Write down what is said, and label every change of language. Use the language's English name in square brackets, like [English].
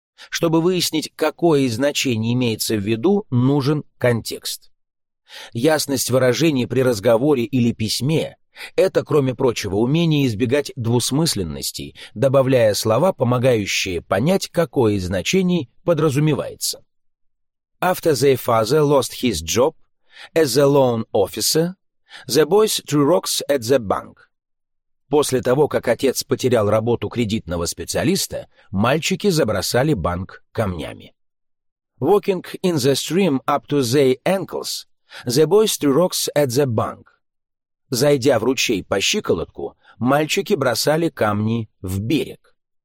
[Russian] Чтобы выяснить, какое значение имеется в виду, нужен контекст. Ясность выражений при разговоре или письме — это, кроме прочего, умение избегать двусмысленностей, добавляя слова, помогающие понять, какое из значений подразумевается. [English] After their father lost his job as a loan officer, the boys threw rocks at the bank. [Russian] После того, как отец потерял работу кредитного специалиста, мальчики забросали банк камнями. [English] Walking in the stream up to their ankles, «The boys threw rocks at the bank». [Russian] Зайдя в ручей по щиколотку, мальчики бросали камни в берег.